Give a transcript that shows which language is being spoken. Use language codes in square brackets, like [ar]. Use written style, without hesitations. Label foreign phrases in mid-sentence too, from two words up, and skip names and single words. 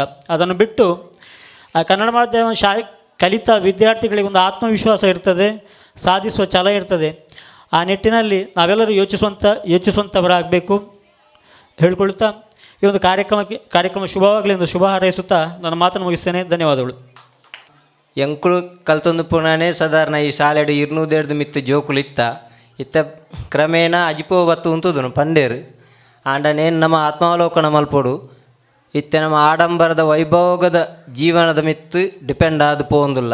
[kn] ಅದನ್ನು ಬಿಟ್ಟು ಆ ಕನ್ನಡ ಮಾಧ್ಯಮ ಶಾಲೆ ಕಲಿತ ವಿದ್ಯಾರ್ಥಿಗಳಿಗೆ ಒಂದು ಆತ್ಮವಿಶ್ವಾಸ ಇರ್ತದೆ, ಸಾಧಿಸುವ ಛಲ ಇರ್ತದೆ. ಆ ನಿಟ್ಟಿನಲ್ಲಿ ನಾವೆಲ್ಲರೂ ಯೋಚಿಸುವಂಥವರಾಗಬೇಕು ಹೇಳಿಕೊಳ್ಳುತ್ತಾ ಈ ಒಂದು ಕಾರ್ಯಕ್ರಮ ಶುಭವಾಗಲಿ ಎಂದು ಶುಭ ಹಾರೈಸುತ್ತಾ ನನ್ನ ಮಾತನ್ನು ಮುಗಿಸ್ತೇನೆ. ಧನ್ಯವಾದಗಳು. [tcy] ಎಂಕುಲು ಕಲ್ತೊಂದು ಪುಣನೆ ಸಾಧಾರಣ ಈ ಶಾಲೆಡು 200 ಮಿತ್ತು ಜೋಕುಲು ಇತ್ತ ಕ್ರಮೇಣ ಅಜಿಪೋ ಬತ್ತು ಉಂತುದನು ಪಂಡೇರು ಆಂಡನೇನು ನಮ್ಮ ಆತ್ಮಾವಲೋಕನ ಮಲ್ಪೊಡು ಇತ್ತೆ ನಮ್ಮ ಆಡಂಬರದ ವೈಭೋಗದ ಜೀವನದ ಮಿತ್ತು ಡಿಪೆಂಡ್ ಆದು ಪೋಂದುಲ್ಲ.